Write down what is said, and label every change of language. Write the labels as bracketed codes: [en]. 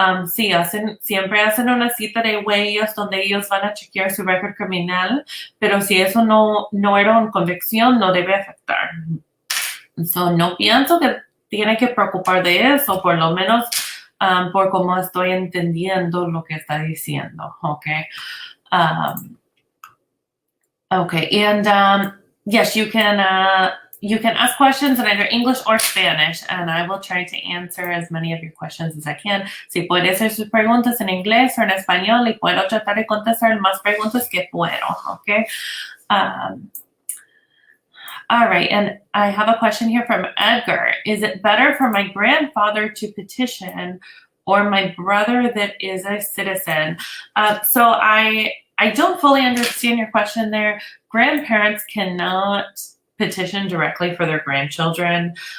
[es] Sí, siempre hacen una cita de huellas donde ellos van a chequear su récord criminal, pero si eso no era una convicción, no debe afectar. So, no pienso que tiene que preocupar de eso, por lo menos por cómo estoy entendiendo lo que está diciendo, okay? [en] Okay, and yes, you can ask questions in either English or Spanish, and I will try to answer as many of your questions as I can. [es] Si puede hacer sus preguntas en inglés o en español, y puedo tratar de contestar más preguntas que puedo, okay? [en] All right, and I have a question here from Edgar. Is it better for my grandfather to petition or my brother that is a citizen? So I don't fully understand your question there. Grandparents cannot petition directly for their grandchildren.